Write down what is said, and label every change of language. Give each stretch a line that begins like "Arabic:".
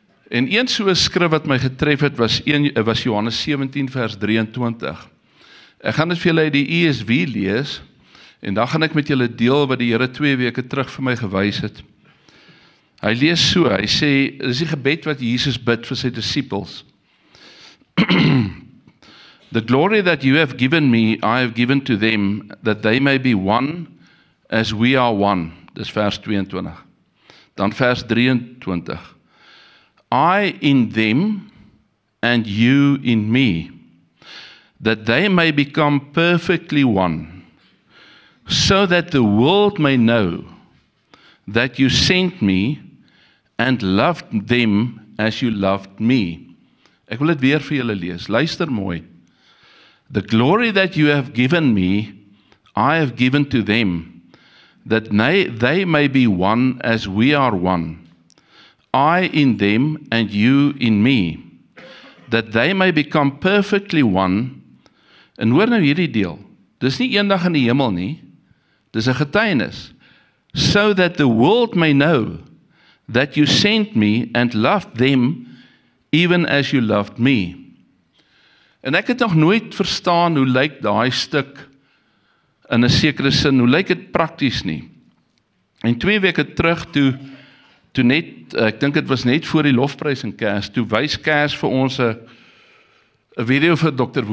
Afrikaans: En een so skrif wat my getref het, was Johannes 17 vers 23. Ek gaan dit vir julle uit die ESV lees, en dan gaan ek met julle deel wat die Here 2 weke terug vir my gewys het. Hy lees so, hy sê, dit is die gebed wat Jesus bid vir sy disippels.
English: The glory that you have given me, I have given to them, that they may be one as we are one.
Afrikaans: Dis vers 22. Dan vers 23.
English: I in them and you in me, that they may become perfectly one, so that the world may know that you sent me and loved them as you loved me.
Afrikaans: Ek wil dit weer vir julle lees. Luister mooi.
English: The glory that you have given me, I have given to them, that they may be one as we are one. I in them and you in me, that they may become perfectly one.
Afrikaans: En hoor nou hierdie deel, dis nie eendag in die hemel nie, dis 'n getuienis.
English: So that the world may know that you sent me and loved them even as you loved me.
Afrikaans: En ek het nog nooit verstaan hoe lyk daai stuk in 'n sekere sin, hoe lyk dit prakties nie. En 2 weke terug toe net, ek dink dit was net voor die lofprysing Cas, toe wys Cas vir ons 'n video vir Dr.